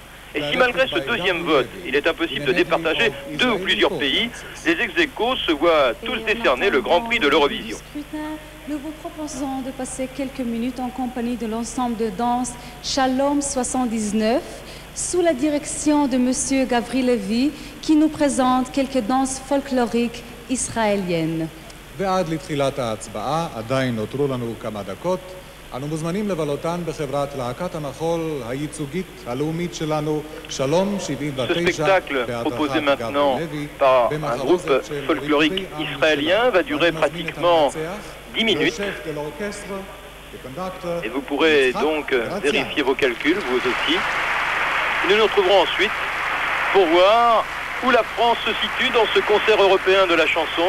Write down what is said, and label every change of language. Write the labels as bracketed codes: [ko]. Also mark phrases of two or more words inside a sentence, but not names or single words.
[fr] Et si malgré ce deuxième vote, il est impossible de départager deux ou plusieurs pays, les ex-aequo se voient tous décerner le Grand Prix de l'Eurovision. Nous vous proposons de passer quelques minutes en compagnie de l'ensemble de danse Shalom 79 sous la direction de M. Gavri Levy qui nous présente quelques danses folkloriques israéliennes. [he] ועד לתחילת ההצבעה עדיין נותרו לנו כמה דקות. אנו מוזמנים לבלותן בחברת להקת המחול הייצוגית הלאומית שלנו, שלום 79. [fr] Ce spectacle, proposé maintenant par un groupe folklorique israélien, va durer pratiquement 10 minutes. Et vous pourrez donc vérifier vos calculs, vous aussi. Nous nous retrouverons ensuite pour voir où la France se situe dans ce concert européen de la chanson.